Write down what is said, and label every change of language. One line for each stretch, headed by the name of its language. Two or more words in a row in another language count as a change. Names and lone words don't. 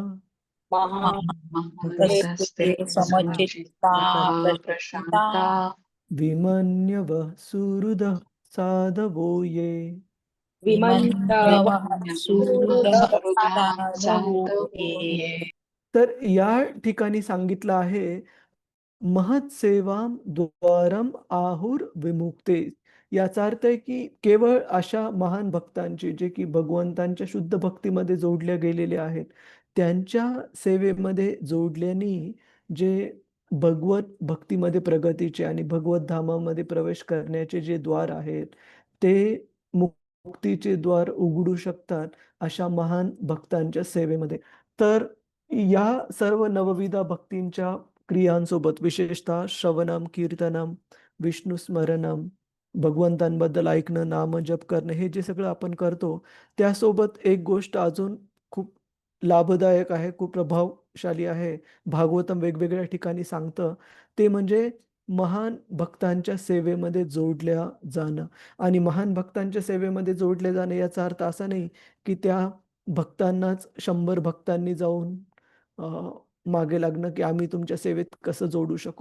Sanskrit: महामस्तस्ते समचित्ता प्रशांता विमन्यवः सुहृदः साधवो ये. विमन्यव सुहृदा साधवोये.
Marathi: तर या ठिकाणी सांगितलं आहे,
Sanskrit: महत्सेवां द्वारम आहुर विमुक्ते.
Marathi: याचा अर्थ आहे की केवळ अशा महान भक्तांची जे की भगवंतांच्या शुद्ध भक्तीमध्ये जोडले गेलेले आहेत, त्यांच्या सेवेमध्ये जोडल्याने जे भगवत भक्तीमध्ये प्रगतीचे आणि भगवत धामामध्ये प्रवेश करण्याचे जे द्वार आहेत, ते मुक्तीचे द्वार उघडू शकतात अशा महान भक्तांच्या सेवेमध्ये. तर या सर्व नवविध भक्तींच्या क्रियांसोबत विशेषतः
Sanskrit: श्रवणम, कीर्तनम, विष्णू स्मरणम,
Marathi: भगवंतांबद्दल ऐकणं, नामजप करणं, हे जे सगळं आपण करतो, त्यासोबत एक गोष्ट अजून खूप लाभदायक आहे, खूप प्रभावशाली आहे. भागवतम वेगवेगळ्या ठिकाणी सांगतं, ते म्हणजे महान भक्तांच्या सेवेमध्ये जोडल्या जाणं. आणि महान भक्तांच्या सेवेमध्ये जोडले जाणे याचा अर्थ असा नाही, की त्या भक्तांनाच 100 भक्तांनी जाऊन अ, मागे लागणं, की आम्ही तुमच्या सेवेत कसं जोडू शकू.